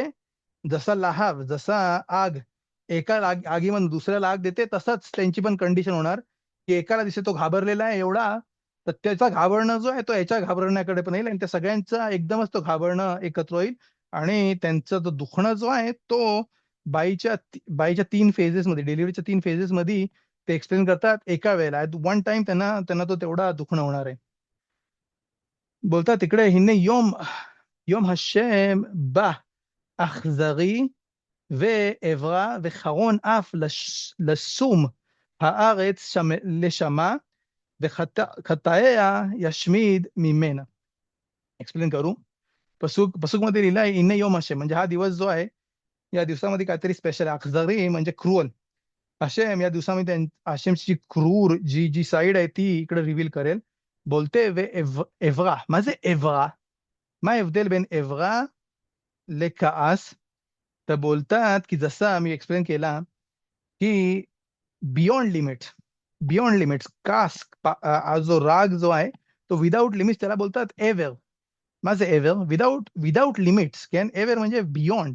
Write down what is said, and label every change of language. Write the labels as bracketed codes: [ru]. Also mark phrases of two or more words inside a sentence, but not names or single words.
[mr] जसा लहाव, जसा आग आगीमध्ये दुसऱ्याला आग देते, तसाच त्यांची पण कंडिशन होणार की एकाला दिसते तो घाबरलेला आहे एवढा, तर त्याचा घाबरणं जो आहे तो याच्या घाबरण्याकडे पण येईल आणि त्या सगळ्यांचा एकदमच तो घाबरणं एकत्र होईल. आणि त्यांचा जो दुखणं जो आहे तो बाईच्या 3 फेजेस मध्ये, डिलिव्हरीच्या 3 फेजेस मध्ये ते एक्सप्लेन करतात एका वेळेला. [en] at one time [mr] त्यांना त्यांना तो तेवढा दुखणं होणार आहे. [he] बोलतात तिकडे हिने योम יום השם בא אכזרי ועברה וחרון אף לשום הארץ לשמה וחטאיה ישמיד ממנה. [mr] एक्सप्लेन करू. पसूक मध्ये लिहिलंय [he] הנה יום השם, [mr] म्हणजे हा दिवस जो आहे, या दिवसामध्ये काहीतरी स्पेशल आहे. अखजरी म्हणजे क्रुअल. हशेम या दिवसामध्ये हशेमची क्रूर जी जी साईड आहे ती इकडे रिव्हील करेल. बोलते वे एव्हरा. [he] מה זה एव्हरा? מה ההבדל בין एव्हरा לכעס? [mr] तर बोलतात की जसा मी एक्सप्लेन केला की [en] beyond limits [mr] कास, जो राग जो आहे तो [en] without limits [mr] त्याला बोलतात एव्हर. माझं एव्हर [en] without limits [mr] कॅन एव्हर म्हणजे बियॉन्ड.